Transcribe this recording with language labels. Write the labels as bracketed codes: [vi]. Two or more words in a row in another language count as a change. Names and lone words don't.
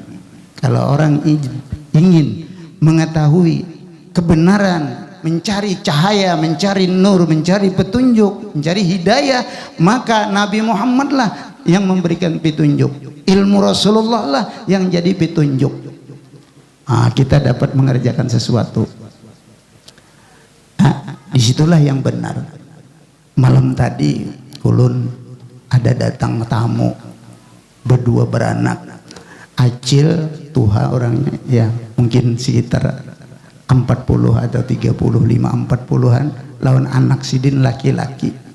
[id] Kalau orang ingin mengetahui kebenaran, mencari cahaya, mencari nur, mencari petunjuk, mencari hidayah, maka Nabi Muhammad lah yang memberikan petunjuk. Ilmu Rasulullah lah yang jadi petunjuk. Kita dapat mengerjakan sesuatu. Disitulah yang benar. [bjn] Malam tadi ulun ada datang tamu berdua beranak, acil tuha orangnya, ya mungkin sekitar 40 atau 35 40-an, lawan anak sidin laki-laki.